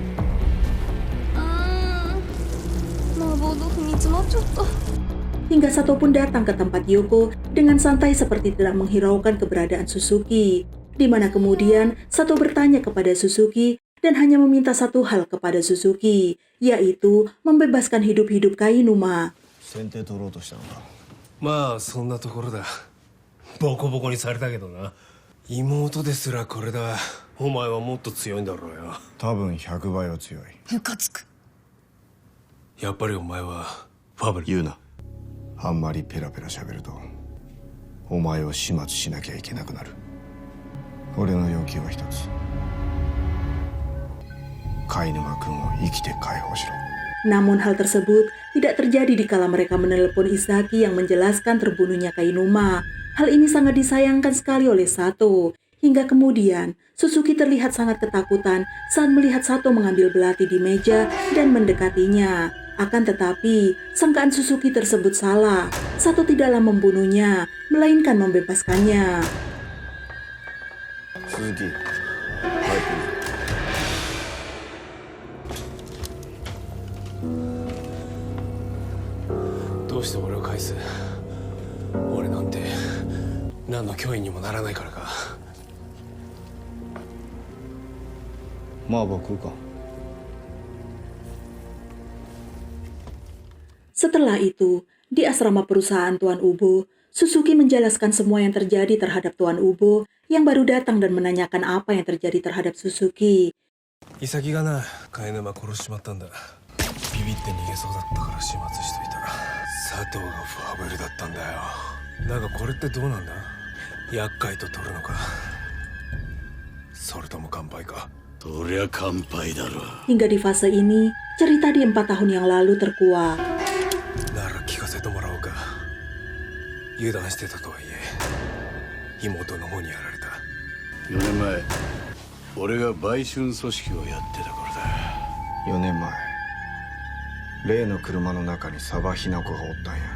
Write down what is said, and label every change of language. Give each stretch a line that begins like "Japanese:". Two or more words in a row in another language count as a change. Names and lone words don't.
Japanese: 麻婆豆腐に詰まっちゃった。
Indonesian: Hingga Sato pun datang ke tempat Yoko dengan santai seperti tidak menghiraukan keberadaan Suzuki, di mana kemudian Sato bertanya kepada Suzuki dan hanya meminta satu hal kepada Suzuki, yaitu membebaskan hidup-hidup Kainuma.
Japanese: 先手取ろうとしたのか。まあそんなところだ。ボコボコにされたけどな。妹ですらこれだ。お前はもっと強いんだろうよ。多分100倍は強い。ムカつく。やっぱりお前はファブル。言うな。あんまりペラペラ喋るとお前を始末しなきゃいけなくなる。俺の要求は一つ。Kainuma君を生きて解放しろ。
Indonesian: Namun hal tersebut tidak terjadi dikala mereka menelepon Izaki yang menjelaskan terbunuhnya Kainuma. Hal ini sangat disayangkan sekali oleh Sato. Hingga kemudian Suzuki terlihat sangat ketakutan saat melihat Sato mengambil belati di meja dan mendekatinya. Akan tetapi, sangkaan Suzuki tersebut salah. Sato tidaklah membunuhnya, melainkan membebaskannya. Suzuki,
Japanese: どうして俺を返す？俺なんて何の脅威にもならないからか。麻婆食うか。
Indonesian: Setelah itu, di asrama perusahaan Tuan Ubo, Suzuki menjelaskan semua yang terjadi terhadap Tuan Ubo yang baru datang dan menanyakan apa yang terjadi terhadap Suzuki.
Japanese: イサキがな、カイヌマ殺しちまったんだ。ビビって逃げそうだったから始末しといた。佐藤がファブルだったんだよ。だがこれってどうなんだ？厄介と取るのか、それとも乾杯か。そりゃ乾杯だろ。
Indonesian: Hingga di fase ini, cerita di 4 tahun yang lalu terkuak.
Japanese: なら聞かせてもらおうか。油断してたとはいえ、妹の方にやられた。 4年前、俺が売春組織をやってた頃だ。 4年前例の車の中にサバヒナコがおったんや。